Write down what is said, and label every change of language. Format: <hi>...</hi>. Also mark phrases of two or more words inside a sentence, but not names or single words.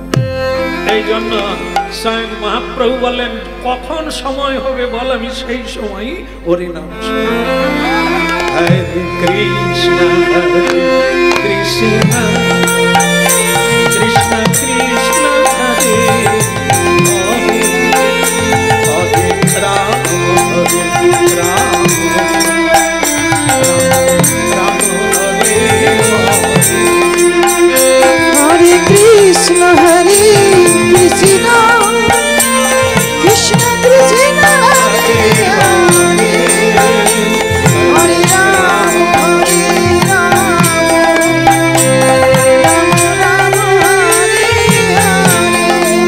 <bn>এই জন্য স্বয়ং মহাপ্রভু বলেন কখন সময় হবে বল, আমি সেই সময় হরি নাম।</bn> <sa>हरे कृष्ण हरे कृष्ण कृष्ण कृष्ण हरे हरे, हरे राम हरे राम हरे कृष्ण हरे कृष्ण कृष्ण कृष्ण हरे हरे हरे राम हरे राम राम राम हरे हरे।</sa>